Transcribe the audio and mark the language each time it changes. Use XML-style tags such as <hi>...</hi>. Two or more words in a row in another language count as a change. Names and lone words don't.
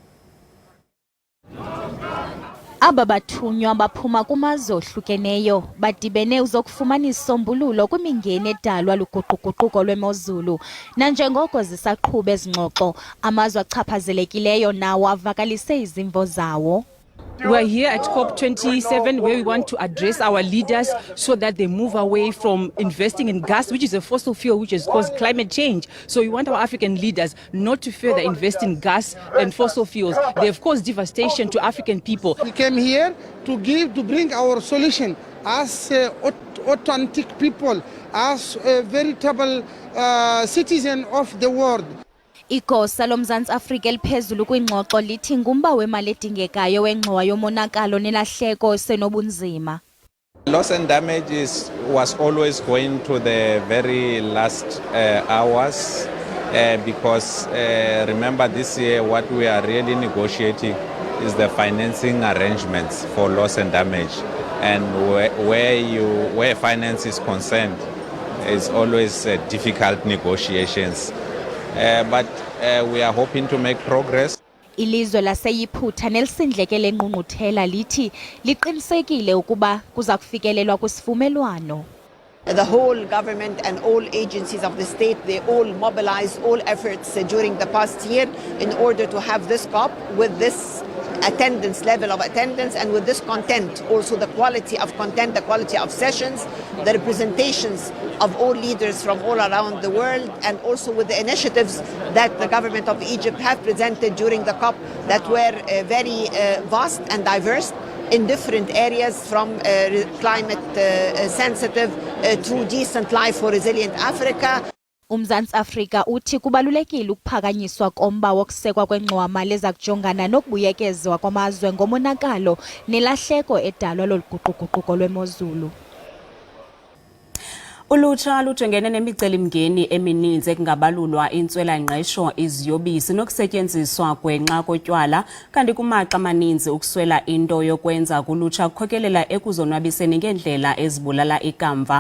<xh>Aba bathunywa baphuma kumazwe ohlukeneyo badibene uzokufumana isombululo kwimingeni edalwa luguquguquko lwemozulu. Nanjengoko zisaqhuba ezingxoxo amazwe achaphazelekileyo nawo avakalise izimvo zawo.</xh> <en>We are here at COP27 where we want to address our leaders so that they move away from investing in gas, which is a fossil fuel which has caused climate change. So we want our African leaders not to further invest in gas and fossil fuels. They have caused devastation to African people. We came here to bring our solution as authentic people, as a veritable citizen of the world.</en> <xh>Igosa loMzantsi Afrika eliphezulu kwingxoxo lithi ngumba wemali edingekayo wengxowa yomonakalo nelahleko senobunzima.</xh> <en>Loss and damage was always going to the very last hours because remember this year what we are really negotiating is the financing arrangements for loss and damage, and where finance is concerned it's always difficult negotiations. But we are hoping to make progress.</en> <xh>Ilizwe lase-Iphuta nelisindleke lengqungquthela lithi liqinisekile ukuba kuza kufikelelwa kwisivumelwano.</xh> <en>The whole government and all agencies of the state, they all mobilized all efforts during the past year in order to have this COP with this level of attendance and with this content, also the quality of content, the quality of sessions, the representations of all leaders from all around the world, and also with the initiatives that the government of Egypt have presented during the COP that were very vast and diverse in different areas, from climate sensitive to decent life for resilient Africa.</en> <xh>uMzantsi Afrika uthi kubalulekile ukuphakanyiswa komba wokusekwa kwengxowa-mali ezakujongana nokubuyekezwa kwamazwe ngomonakalo nelahleko edalwa loluguquguquko lwemozulu. Ulutsha lujongene nemicelimngeni emininzi ekungabalulwa intswela-ngqesho, iziyobisi nokusetyenziswa gwenxa kotywala, kanti kumaxa amaninzi ukuswela into yokwenza kulutsha kukhokelela ekuzonwabiseni ngeendlela ezibulala ikamva.</xh>